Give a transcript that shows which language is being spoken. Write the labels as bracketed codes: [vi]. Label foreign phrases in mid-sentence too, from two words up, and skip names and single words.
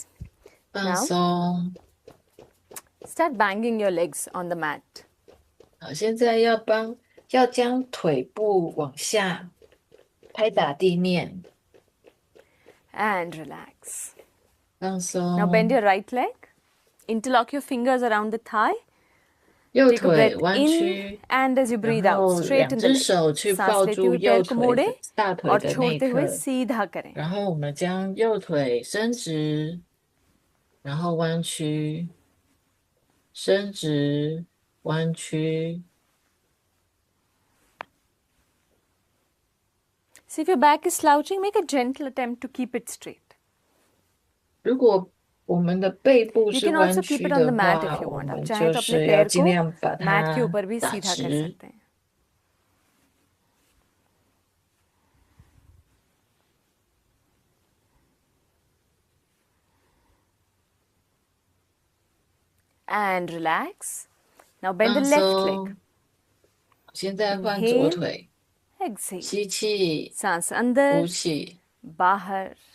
[zh] 放松。 [en] Start banging your legs on the mat. [zh] 好，现在要帮要将腿部往下拍打地面， [en] and relax. [zh] 放 [en] Now bend [zh] 松。 [en] your right leg. Interlock your fingers around the thigh. [zh] 右 [en] Take a [zh] 腿 [en] breath [zh] 弯 [en] in [zh] 曲， [en] and as you [zh] 然 [en] breathe out, [zh] 后 [en] straighten [zh] 两 [en] the [zh] 只 [en] leg. [zh] 手去 [hi] सांस [zh] 抱 [hi] लेते [zh] 住 [hi] हुए [zh] 右 [hi] पैर को [zh] 腿 [hi] मोड़े [zh] 的大腿 [hi] और [zh] 的内 [hi] छोड़ते हुए [zh] 侧， [hi] सीधा करें. [zh] 然后我们将右腿伸直，然后弯曲，伸直，弯曲。 [en] So if your back is slouching, make a gentle attempt to keep it straight. [zh] 如果我们的背部 [en] You [zh] 是 [en] can [zh] 弯 [en] also keep [zh] 曲 [en] it on the [zh] 的 [en] mat if [zh] 话， [en] you [zh] 我 [en] want. [hi] आप [zh] 们 [hi] चाहें [zh] 就 [hi] तो अपने [zh] 是要 [hi] पैर [zh] 尽 [hi] को [zh] 量把 [hi] mat के [zh] 它 [hi] ऊपर भी [zh] 打 [hi] सीधा कर [zh] 直。 [hi] सकते हैं. [en] And relax. Now bend the [zh] 放 [en] left leg. [zh] 松。现在换左 [en] Inhale, [zh] 腿， [en] exhale. [zh] 吸气， [hi] सांस [zh] 呼 [hi] अंदर, [zh] 气， [hi] बाहर.